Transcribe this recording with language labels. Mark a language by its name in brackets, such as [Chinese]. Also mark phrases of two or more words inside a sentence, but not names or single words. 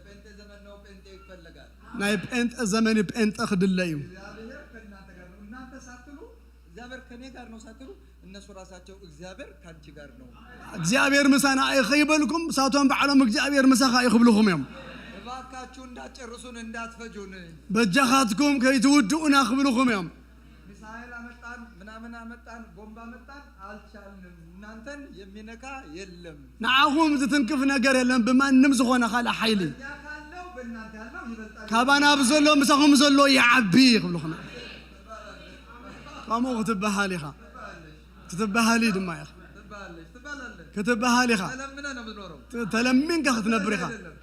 [Tigrinya] ናይ ጴንጤ ዘመን ጴንጤ ክድለ እዩ። እግዚአብሔር ምሳና አይኸይበልኩም ሳቶም በዓሎም እግዚአብሔር ምሳኻ ይኽብልኩም እዮም። [Amharic] እባካችሁ እንዳትጨርሱን እንዳትፈጁን [Tigrinya] በጃኻትኩም ከይትውድኡና ክብልኩም እዮም። [Amharic] ሚሳኤል አመጣን ምናምን አመጣን ቦምባ አመጣን አልቻልንም። እናንተን የሚነካ የለም። [Tigrinya] ንዓኹም ዝትንክፍ ነገር የለም። ብማንም ዝኾነ ካልእ ሓይሊ ካባና ብዘሎ ምሳኹም ዘሎ ይዓቢ ክብልኩም እዮም። ከምኡ ክትበሃል ኢኻ ክትበሃል ድማ ኢኻ ክትበሃል ኢኻ ተለሚንካ ክትነብር ኢኻ